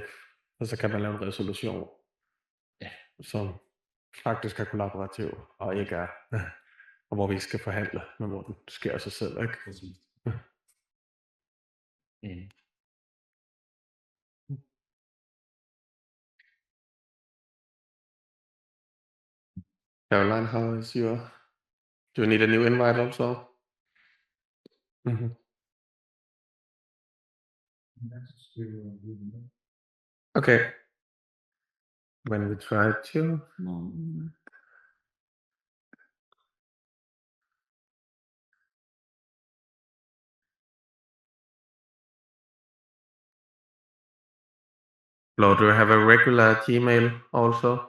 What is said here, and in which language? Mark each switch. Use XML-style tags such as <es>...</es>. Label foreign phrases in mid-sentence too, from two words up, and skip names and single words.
<da>Og så kan man lave en resolution, som faktisk er kollaborativ og ikke er, og hvor vi ikke skal forhandle, men hvor den sker af sig selv, ikke? Præcis.</da> <en>Caroline, how is your... Do you need a new invite also? Mhm. Okay. When we try to... Flo, do you have a regular Gmail also?</en>